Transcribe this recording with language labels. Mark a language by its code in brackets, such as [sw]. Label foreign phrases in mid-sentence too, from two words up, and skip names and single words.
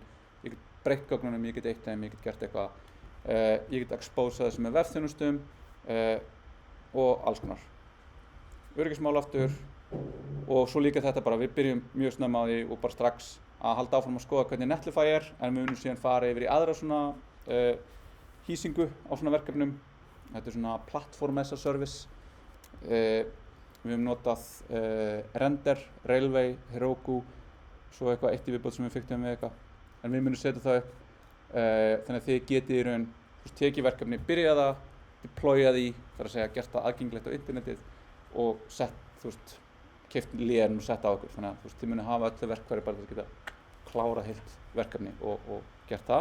[is] Ég get breytt gögnunum, ég get eitt þeim, ég get gert eitthvað. Ég get exposað þessu með vefþjónustum og alls konar. Öryggismál aftur og svo líka þetta bara, við byrjum mjög snemma á því og bara strax að halda áfram að skoða hvernig Netlify er, en við munum síðan fara yfir í aðra svona hýsingu á svona verkefnum. Þetta er svona [en] platform as a service. [is] Við höfum notað Render, Railway, Heroku, svo eitthvað eitt í viðbót sem við fiktum við eitthvað. en við munum setja það upp þannig að þið getið í raun tekið verkefni, byrjað það, deployað því, þar að segja gert það aðgengilegt á internetið og keypt lén og sett á okkur, þannig að þið munið hafa öllu verkfæri bara til að geta klárað heilt verkefni og gert það.